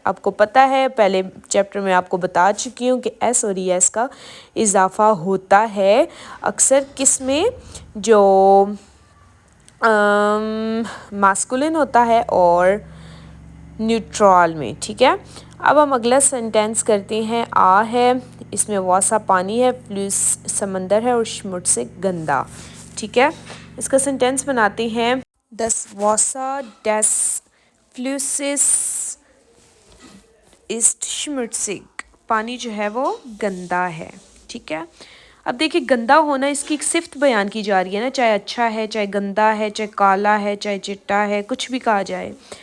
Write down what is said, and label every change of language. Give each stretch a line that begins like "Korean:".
Hindi: आपको पता है, पहले चैप्टर में आपको बता चुकी हूँ कि एस और ई एस का इजाफा होता है अक्सर किस में, जो मास्कुलिन होता है और न्यूट्रल में। ठीक है, अब हम अगला सेंटेंस करते हैं। आ है, इसमें वासा पानी है, फ्लूस समंदर है और schmutzig गंदा। ठीक है, इसका सेंटेंस बनाते हैं।
German: Das Wasser des Flusses ist schmutzig।
Hindi: पानी जो है वो गंदा है। ठीक है, अब देखिए गंदा होना इसकी एक सिफ्त बयान की जा रही है ना, चाहे अच्छा है, चाहे गंदा है, चाहे काला है, चाहे चिट्टा है, कुछ भी कहा जाए।